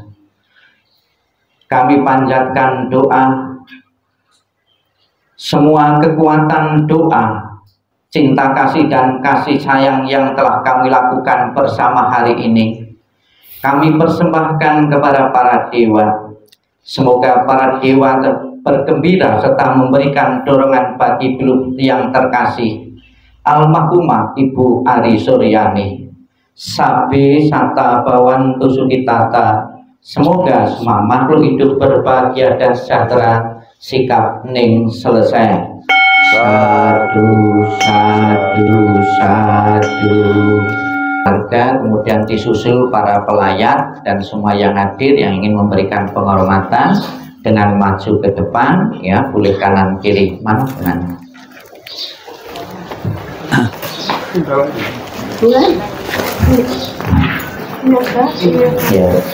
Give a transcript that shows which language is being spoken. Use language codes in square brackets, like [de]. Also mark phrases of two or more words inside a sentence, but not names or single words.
[id] Kami panjatkan doa, semua kekuatan doa, cinta kasih dan kasih sayang yang telah kami lakukan bersama hari ini, kami persembahkan kepada para dewa. Semoga para dewa bergembira serta memberikan dorongan bagi beliau yang terkasih, almarhumah Ibu Ari Suryani. [pi] Sabe sata bawan tusukitata. [id] Semoga semua makhluk hidup berbahagia dan sejahtera. Sikap ning selesai. [pi] Sadu, sadu, sadu. [id] Kemudian disusul para pelayat dan semua yang hadir yang ingin memberikan penghormatan dengan maju ke depan, ya, boleh kanan kiri, mana dengan ya.